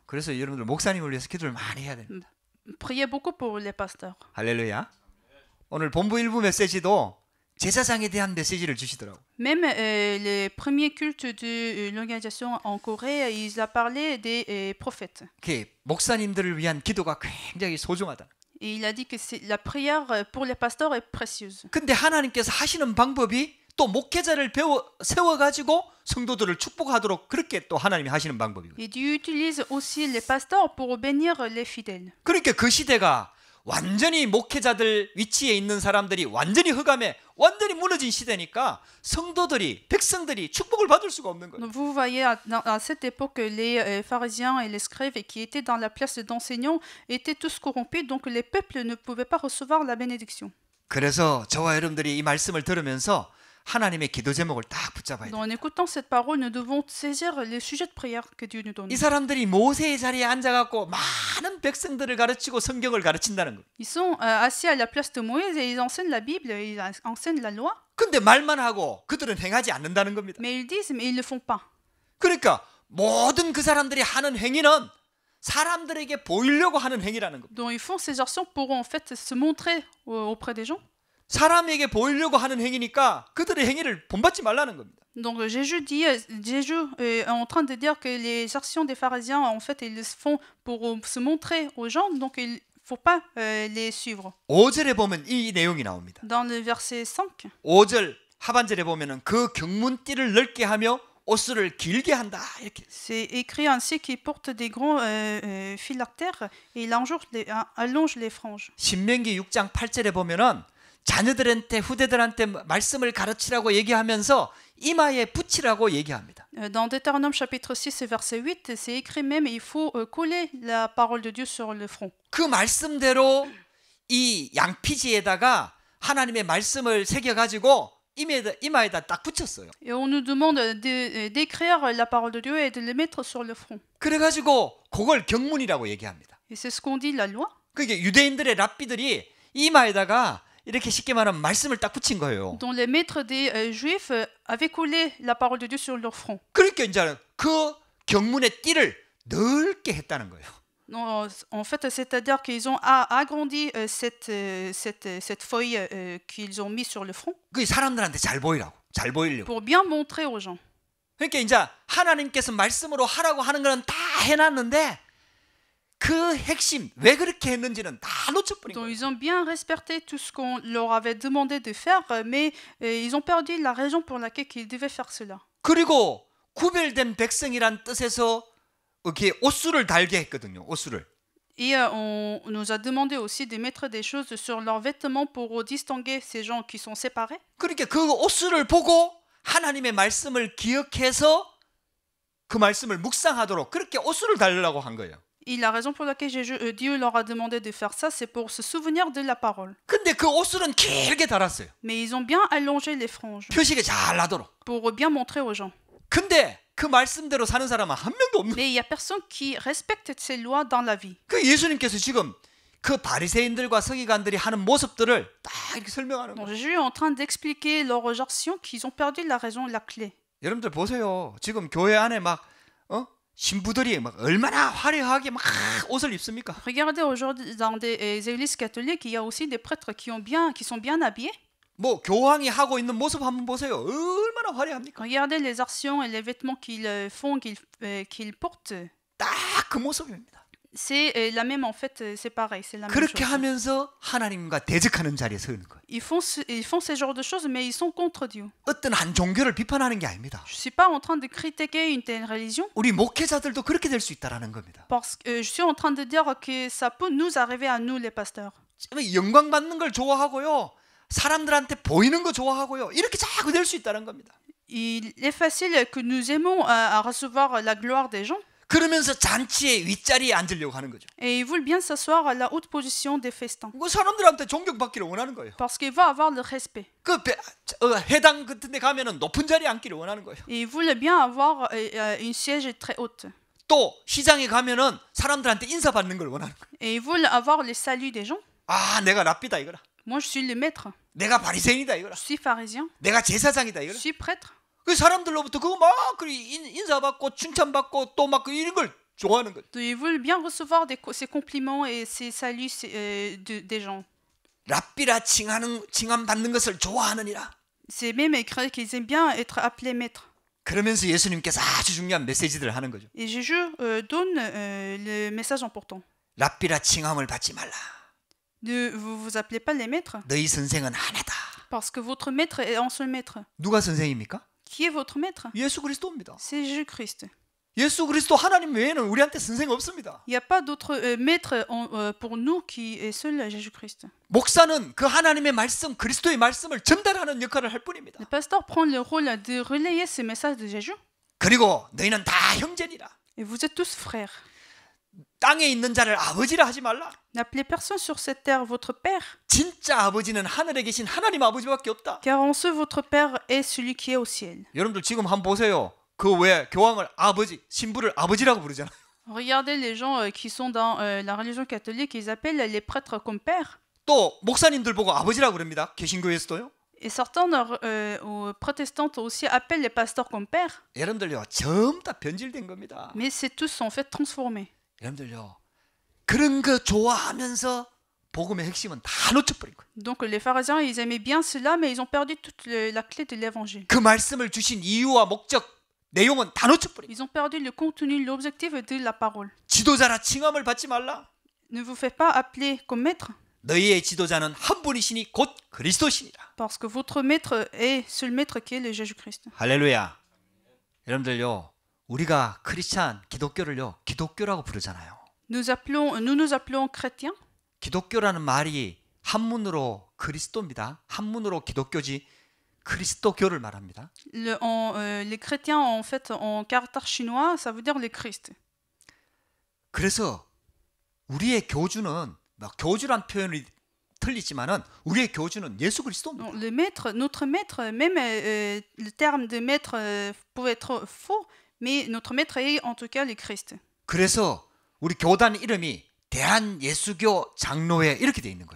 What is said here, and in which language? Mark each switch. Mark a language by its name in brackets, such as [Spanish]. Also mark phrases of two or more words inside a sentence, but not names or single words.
[Korean] 그래서 여러분들 목사님을 위해서 기도를 많이 해야 됩니다. [French] Priez beaucoup pour les pasteurs. [Korean] 할렐루야. 오늘 본부 일부 메시지도 제사장에 대한 메시지를 주시더라고요. [French] Même les premiers cultes de l'organisation en Corée, ils ont parlé des prophètes. [Korean] 목사님들을 위한 기도가 굉장히 소중하다. [French] Et il a dit que la prière pour les pasteurs est précieuse. [Korean] 근데 하나님께서 하시는 방법이 또 목회자를 세워가지고 성도들을 축복하도록 그렇게 또 하나님이 하시는 방법이거든요. [French] Et Dieu utilise aussi les pasteurs pour bénir les fidèles. [Korean] 그러니까 그 시대가 완전히 목회자들 위치에 있는 사람들이 완전히 흑암에 완전히 무너진 시대니까 성도들이 백성들이 축복을 받을 수가 없는 거예요. [French] Donc vous voyez à cette époque les pharisiens et les scribes qui étaient dans la place d'enseignants étaient tous corrompus, donc les peuples ne pouvaient pas recevoir la bénédiction. [Korean] 그래서 저와 여러분들이 이 말씀을 들으면서 하나님의 기도 제목을 딱 붙잡아야 돼요. [French] En écoutant cette parole, nous devons saisir les sujets de prière que Dieu nous donne. [Korean] 이 사람들이 모세의 자리에 앉아갖고 많은 백성들을 가르치고 성경을 가르친다는 거예요. [French] Ils sont assis à la place de Moïse et ils enseignent la Bible, ils enseignent la loi, [Korean] 근데 말만 하고 그들은 행하지 않는다는 겁니다. [French] mais ils disent, mais ils ne le font pas. [Korean] 그러니까 모든 그 사람들이 하는 행위는 사람들에게 보이려고 하는 행위라는 겁니다. [French] Donc ils font ces actions pour en fait se montrer auprès des gens. [Korean] 사람에게 보이려고 하는 행위니까 그들의 행위를 본받지 말라는 겁니다. [French] Donc Jésus est en train de dire que les actions des pharisiens, en fait, ils le font pour se montrer aux gens, donc il ne faut pas les suivre. [Korean] 5절에 보면 이 내용이 나옵니다. [French] Dans le verset 5, [Korean] 5절 하반절에 보면은 그 경문띠를 넓게 하며 옷수를 길게 한다 이렇게. [French] c'est écrit ainsi qu'il porte des grands phylactères et il allonge les franges. [Korean] 신명기 6장 8절에 보면은 자녀들한테 후대들한테 말씀을 가르치라고 얘기하면서 이마에 붙이라고 얘기합니다. [French] Dans Deutéronome chapitre 6 verset 8, c'est écrit même il faut coller la parole de Dieu sur le front. [Korean] 그 말씀대로 이 양피지에다가 하나님의 말씀을 새겨 가지고 이마에다 딱 붙였어요. [French] Et on nous demande d'écrire la parole de Dieu et de le mettre sur le front. [Korean] 그래 가지고 그걸 경문이라고 얘기합니다. [French] Et c'est ce qu'on dit la loi. [Korean] 그게 유대인들의 랍비들이 이마에다가 이렇게 쉽게 말하면 말씀을 딱 붙인 거예요. [French] dont les maîtres des Juifs avaient collé la parole de Dieu sur leur front. [Korean] 그러니까 이제 그 경문의 띠를 넓게 했다는 거예요. [French] Non, en fait, c'est-à-dire qu'ils ont agrandi cette feuille qu'ils ont mis sur le front [Korean] 그 사람들한테 잘 보이려고. [French] pour bien montrer aux gens. [Korean] 그러니까 이제 하나님께서 말씀으로 하라고 하는 거는 다 해놨는데 그 핵심 왜 그렇게 했는지는 다 놓쳐버린 [French] Donc [Korean] 거예요. [French] ils ont bien respecté tout ce qu'on leur avait demandé de faire, mais ils ont perdu la raison pour laquelle ils devaient faire cela. [Korean] 그리고 구별된 백성이란 뜻에서 이렇게 옷수를 달게 했거든요. 옷수를. [French] Et on nous a demandé aussi de mettre des choses sur leurs vêtements pour distinguer ces gens qui sont séparés. [Korean] 그러니까 그 옷을 보고 하나님의 말씀을 기억해서 그 말씀을 묵상하도록 그렇게 옷을 달라고 한 거예요. [French] Et la raison pour laquelle Dieu leur a demandé de faire ça, c'est pour se souvenir de la parole. [Korean] 근데 그 옷술은 길게 달았어요. [French] Mais ils ont bien allongé les franges [Korean] 표시가 잘 나도록. [French] pour bien montrer aux gens. [Korean] 근데 그 말씀대로 사는 사람은 한 명도 없는. [French] Mais il n'y a personne qui respecte ces lois dans la vie. [Korean] 그 예수님께서 지금 그 바리새인들과 서기관들이 하는 모습들을 딱 이렇게 설명하는 [French] Donc [Korean] 거예요. [French] Jésus est en train d'expliquer leur action qu'ils ont perdu la raison, la clé. [Korean] 여러분들 보세요. 지금 교회 안에 막 신부들이 막 얼마나 화려하게 막 옷을 입습니까? [French] Regardez aujourd'hui dans des églises catholiques, il y a aussi des prêtres qui sont bien habillés. [Korean] 뭐 교황이 하고 있는 모습 한번 보세요. 얼마나 화려합니까? [French] Regardez les actions et les vêtements qu'ils font, qu'ils portent. [Korean] 딱 그 모습입니다. [French] C'est la même en fait, c'est pareil, c'est la même [Korean] 그렇게 [French] chose. [Korean] 하면서 하나님과 대적하는 자리에 서는 거예요. [French] Ils font ces genres de choses, mais ils sont contre Dieu. [Korean] 어떤 한 종교를 비판하는 게 아닙니다. [French] Je suis pas en train de critiquer une telle religion, [Korean] 우리 목회자들도 그렇게 될 수 있다라는 겁니다. [French] parce que je suis en train de dire que ça peut nous arriver à nous les pasteurs. [Korean] 영광 받는 걸 좋아하고요. 사람들한테 보이는 거 좋아하고요. 이렇게 자꾸 될 수 있다는 겁니다. [French] Il est facile que nous aimons à recevoir la gloire des gens, [Korean] 그러면서 잔치의 윗자리에 앉으려고 하는 거죠. [French] et ils veulent bien s'asseoir à la haute position des festins, [Korean] 그 사람들한테 존경받기를 원하는 거예요. [French] parce qu'ils veulent avoir le respect. [Korean] 그 회당 같은 데 가면은 높은 자리에 앉기를 원하는 거예요. [French] Et ils veulent bien avoir une siège très haute. [Korean] 또 시장에 가면은 사람들한테 인사받는 걸 원하는 거예요. [French] Et ils veulent avoir le salut des gens. [Korean] 아, 내가 랍비다 이거라. [French] Moi, je suis le maître. [Korean] 내가 바리새인이다 이거라. [French] Je suis pharisien. [Korean] 내가 제사장이다 [French] Je [Korean] 이거라. [French] suis prêtre. [Korean] 그 사람들로부터 그거 막 인사받고 칭찬받고 또 막 이런 걸 좋아하는 거죠. [French] Ils veulent bien recevoir ces compliments et ces saluts des gens. [Korean] 랍비라 칭함 받는 것을 좋아하느니라. [French] C'est même écrit qu'ils aiment bien être appelés maîtres. [Korean] 그러면서 예수님께서 아주 중요한 메시지들을 하는 거죠. [French] Et Jésus donne le message important. [Korean] 랍비라 칭함을 받지 말라. [French] Vous vous appelez pas les maîtres, [Korean] 너희 선생은 하나다. [French] parce que votre maître est un seul maître. [Korean] 누가 선생입니까? [French] Qui est votre maître? [Korean] 예수 그리스도입니다. [French] C'est Jésus-Christ. [Korean] 예수 그리스도 하나님 외에는 우리한테 선생 없습니다. [French] Il n'y a pas d'autre maître pour nous qui est seul Jésus-Christ. [Korean] 목사는 그 하나님의 말씀, 그리스도의 말씀을 전달하는 역할을 할 뿐입니다. [French] Le pasteur prend le rôle de relayer ce message de Jésus. [Korean] 그리고 너희는 다 형제니라. [French] Et vous êtes tous frères. [Korean] 땅에 있는 자를 아버지라 하지 말라. [French] N'appelez personne sur cette terre votre père, [Korean] 진짜 아버지는 하늘에 계신 하나님 아버지밖에 없다. [French] car en ce votre père est celui qui est au ciel. [Korean] 여러분들 지금 한번 보세요. 그 왜 교황을 아버지, 신부를 아버지라고 부르잖아요. [French] Regardez les gens qui sont dans la religion catholique, ils appellent les prêtres comme père. [Korean] 또 목사님들 보고 아버지라고 그럽니다. 개신교에서도요. [French] Et certains protestants aussi appellent les pasteurs comme père. [Korean] 여러분들요, 전부 다 변질된 겁니다. [French] Mais c'est tous en fait transformés. [Korean] 여러분들요, 그런 거 좋아하면서 복음의 핵심은 다 놓쳐버린 거예요. [French] Donc les pharisiens, ils aimaient bien cela, mais ils ont perdu toute la clé de l'évangile. [Korean] 그 말씀을 주신 이유와 목적, 내용은 다 놓쳐버린 거예요. [French] Ils ont perdu le contenu, l'objectif de la parole. [Korean] 지도자라 칭함을 받지 말라. [French] Ne vous faites pas appeler comme maître, [Korean] 너희의 지도자는 한 분이시니 곧 그리스도시니라. [French] parce que votre maître est seul maître qui est le Jésus-Christ. [Korean] 할렐루야. 여러분들요, 우리가 크리스찬 기독교를요, 기독교라고 부르잖아요. [French] Nous nous appelons chrétiens. [Korean] 기독교라는 말이 한문으로 그리스도입니다. 한문으로 기독교지 그리스도교를 말합니다. [French] Les chrétiens, en fait, en caractère chinois, ça veut dire le Christ. [Korean] 그래서 우리의 교주는 교주란 표현이 틀리지만은 우리의 교주는 예수 그리스도입니다. [French] Donc, le maître, notre maître, même le terme de maître peut être faux, mais notre maître est en tout cas le Christ. [Korean] 그래서 우리 교단 이름이 대한예수교 장로회 이렇게 돼 있는 거예요.